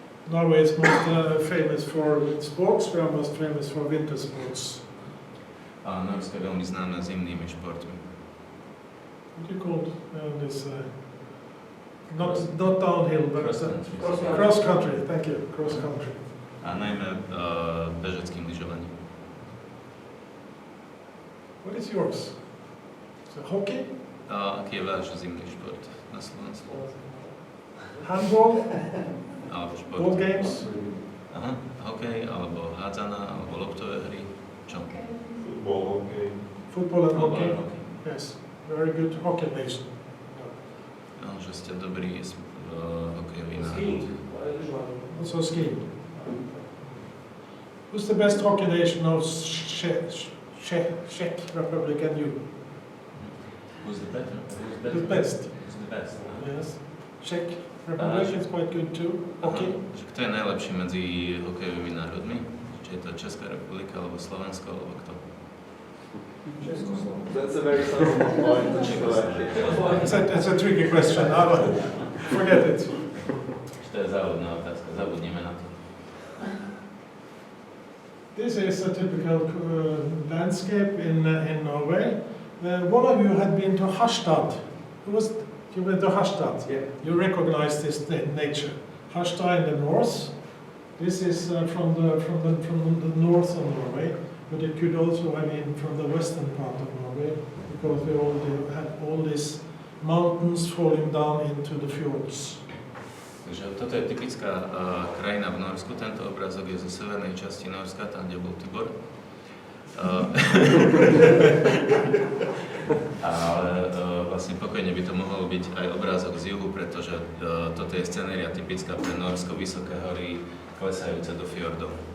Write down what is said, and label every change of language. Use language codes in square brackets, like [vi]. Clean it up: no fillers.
[en] Norway is most famous for sports, we are most famous for winter sports. [sk] A Norsko je veľmi známe zimnými športmi. [en] What do you call this? Not downhill, but cross country. Thank you, cross country. [sk] A najmä bežeckým lyžovaním. [en] What is yours? Is it hockey? [sk] Aký je váš zimný šport na Slovensku? [en] Handball? [sk] Alebo šport? [en] Ball games? [sk] Aha, hokej, alebo hádzana, alebo loptové hry. Čo? [en] Football, hockey. Football and hockey. Yes, very good hockey nation. [sk] No, že ste dobrí hokejový národ. [en] Also skiing. Who's the best hockey nation of Czech Republic and you? Who's the better? The best. Who's the best? Yes. Czech Republic is quite good too. Hockey. [sk] Že kto je najlepší medzi hokejovými národmi? Či je to Česká republika, alebo Slovensko, alebo kto? [en] That's a very sensible point. It's a tricky question. Forget it. [sk] To je závodná otázka, zabudneme na to. [en] This is a typical landscape in Norway. One of you had been to Harstad. You went to Harstad. Yeah. You recognize this nature. Harstad in the north. This is from the north of Norway. But it could also have been from the western part of Norway, because we already had all these mountains falling down into the fjords. [sk] Takže toto je typická krajina v Norsku. Tento obrázok je zo severnej časti Norska, tam, kde bol Tibor. Ale vlastne pokojne by to mohol byť aj obrázok z juhu, pretože toto je scenéria typická pre Norsko, vysoké hory, klesajúce do fjordov.